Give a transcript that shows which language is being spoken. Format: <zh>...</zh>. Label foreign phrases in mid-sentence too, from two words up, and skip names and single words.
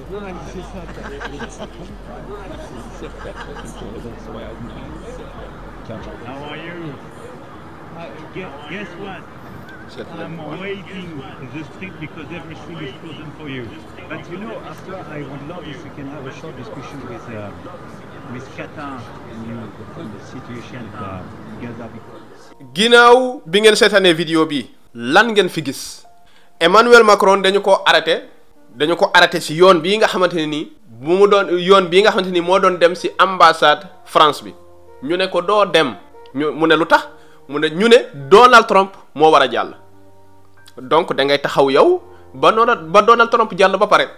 <en>How are you? Guess what? I'm waiting in the street because everything is frozen for you. But you know, after I would love if we can have a short discussion with Qatar on the situation of Gaza.</en> <wo>ginnaaw bi ngeen seetaanee vidéo bi lan ngeen fi gis Emmanuel Macron dañu ko arrêté ci yoon bii nga xamante ne nii bu mu doon yoon bii nga xamante ni moo doon dem ci ambassade France bi ñu ne ko doo dem mu ne lu tax mu ne ñu ne Donald Trump moo war a jàll donc da ngay taxaw yow ba Donald Trump jàll ba pare.</wo>